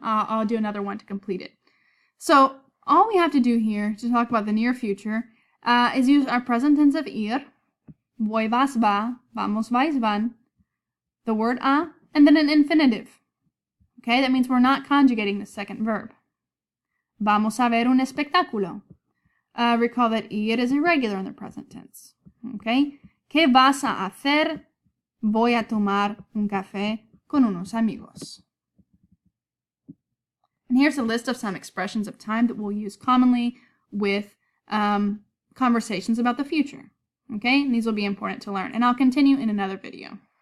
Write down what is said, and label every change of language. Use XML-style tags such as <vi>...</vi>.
<en>I'll do another one to complete it. So all we have to do here to talk about the near future is use our present tense of ir, voy, vas, va, vamos, vais, van, the word a, and then an infinitive. Okay, that means we're not conjugating the second verb.</en> <es>Vamos a ver un espectáculo.</es> <en>Recall that ir is irregular in the present tense.</en> <es>Okay, ¿qué vas a hacer? Voy a tomar un café con unos amigos.</es> <en>And here's a list of some expressions of time that we'll use commonly with conversations about the future. Okay, and these will be important to learn. And I'll continue in another video.</en>